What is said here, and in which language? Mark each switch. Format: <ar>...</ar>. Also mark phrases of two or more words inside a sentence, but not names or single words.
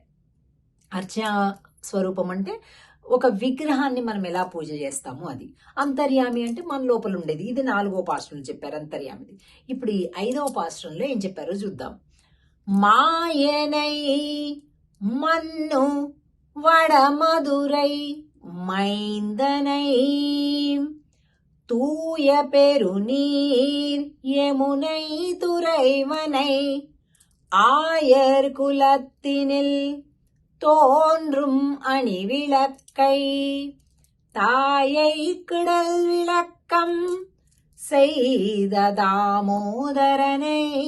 <te>అర్చా స్వరూపం అంటే ఒక విగ్రహాన్ని మనం ఎలా పూజ చేస్తాము అది. అంతర్యామి అంటే మన లోపల ఉండేది. ఇది 4వ పాసురంలో చెప్పారు అంతర్యామిది. ఇప్పుడు ఈ 5వ పాసురంలో ఏం చెప్పారో చూద్దాం.</te> <ta>மாயனை மன்னு வடமதுரை மைந்தனை தூய பெருநீர் யமுனை துறைவனை ஆயர் குலத்தினில் தோன்றும் அணிவிளக்கை தாயை கிடல் விளக்கம் செய்த தாமோதரனை</ta>